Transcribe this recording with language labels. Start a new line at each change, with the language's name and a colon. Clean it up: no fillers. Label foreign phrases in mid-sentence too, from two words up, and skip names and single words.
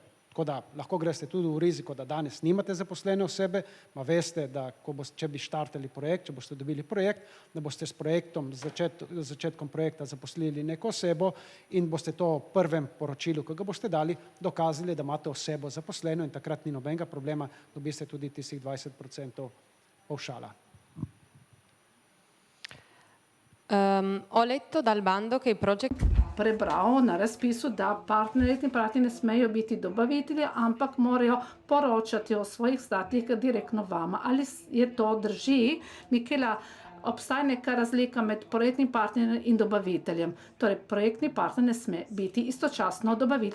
Slovenian: Tako da lahko greste tudi v riziko, da danes nimate zaposlene osebe, pa veste, da če bi štartali projekt, če boste dobili projekt, da boste s projektom, začetkom projekta zaposlili neko osebo in boste to v prvem poročilu, ki ga boste dali, dokazali, da imate osebo zaposleno in takrat ni nobenega problema, dobiste tudi tistih 20% pavšala.
Italian: Ho letto dal bando che i
English: project
Slovenian: prebral na razpisu, da partnerji in partnerji ne smejo biti dobavitelji, ampak morajo poročati o svojih izdatkih direktno vama. Ali je to drži? Mikela, obstaja neka razlika med projektnim partnerjem in dobaviteljem. Torej, projektni partner ne sme biti istočasno dobavitelj.